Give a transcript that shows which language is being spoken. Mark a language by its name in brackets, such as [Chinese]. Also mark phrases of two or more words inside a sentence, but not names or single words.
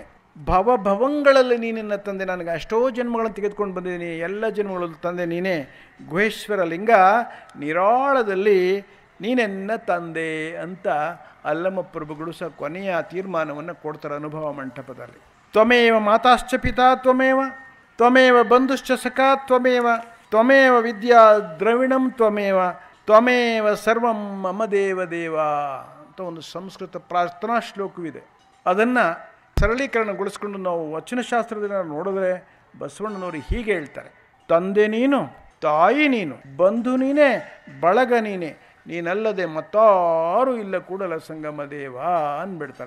[Kannada] ಭವಂಗಳಲ್ಲಿ ನೀನಿನ್ನ ತಂದೆ. ನನಗೆ ಅಷ್ಟೋ ಜನ್ಮಗಳನ್ನು ತೆಗೆದುಕೊಂಡು ಬಂದಿದ್ದೀನಿ, ಎಲ್ಲ ಜನ್ಮಗಳಲ್ಲಿ ತಂದೆ ನೀನೇ. ಗುಹೇಶ್ವರ ಲಿಂಗ ನಿರಾಳದಲ್ಲಿ ನೀನೆನ್ನ ತಂದೆ ಅಂತ ಅಲ್ಲಮ್ಮ ಪ್ರಭುಗಳು ಸಹ ಕೊನೆಯ ತೀರ್ಮಾನವನ್ನು ಕೊಡ್ತಾರೆ ಅನುಭವ ಮಂಟಪದಲ್ಲಿ. [Sanskrit] ತ್ವಮೇವ ಮಾತಾಶ್ಚ ಪಿತಾ ತ್ವಮೇವ, ತ್ವಮೇವ ಬಂಧುಶ್ಚ ಸಖಾ ತ್ವಮೇವ, ತ್ವಮೇವ ವಿದ್ಯಾ ದ್ರವಿಣಂ ತ್ವಮೇವ, ತ್ವಮೇವ ಸರ್ವಂ ಮಮ ದೇವ ದೇವ [Kannada] ಅಂತ ಒಂದು ಸಂಸ್ಕೃತ ಪ್ರಾರ್ಥನಾ ಶ್ಲೋಕವಿದೆ. ಅದನ್ನು ಸರಳೀಕರಣಗೊಳಿಸ್ಕೊಂಡು ನಾವು ವಚನಶಾಸ್ತ್ರದಿಂದ ನೋಡಿದ್ರೆ ಬಸವಣ್ಣನವರು ಹೀಗೆ ಹೇಳ್ತಾರೆ: ತಂದೆ ನೀನು, ತಾಯಿ ನೀನು, ಬಂಧು ನೀನೇ, ಬಳಗ ನೀನೇ, ನೀನಲ್ಲದೆ ಮತ್ತಾರೂ ಇಲ್ಲ ಕೂಡಲ ಸಂಗಮ ದೇವ ಅಂದ್ಬಿಡ್ತಾರೆ.